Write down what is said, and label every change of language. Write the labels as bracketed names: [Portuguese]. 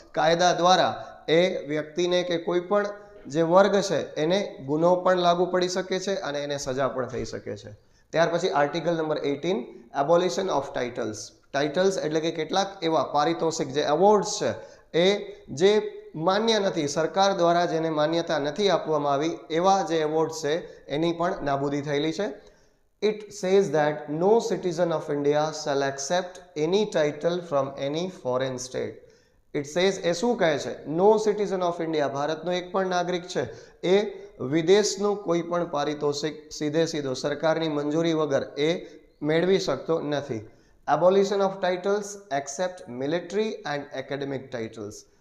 [Gujarati] કાયદા દ્વારા એ વ્યક્તિને કે કોઈ પણ જે વર્ગ છે એને ગુનો પણ લાગુ પડી શકે છે અને એને સજા પણ થઈ શકે છે. ત્યાર પછી article number 18, એબોલિશન of titles. Titles એટલે કે કેટલાક એવા પારિતોષિક જે એવોર્ડ્સ છે એ જે માન્ય નથી, સરકાર દ્વારા જેને માન્યતા નથી આપવામાં આવી, એવા જે એવોર્ડ્સ છે એની પણ નાબૂદી થયેલી છે. [English] It says that no citizen of India shall accept any title from any foreign state. It says [Gujarati] એ શું કહે છે? [English] no citizen of India, [Gujarati] ભારતનો એક પણ નાગરિક છે એ વિદેશનું કોઈ પણ પારિતોષિક સીધો સરકારની મંજૂરી વગર એ મેળવી શકતો નથી. [English] Abolition of titles except military and academic titles.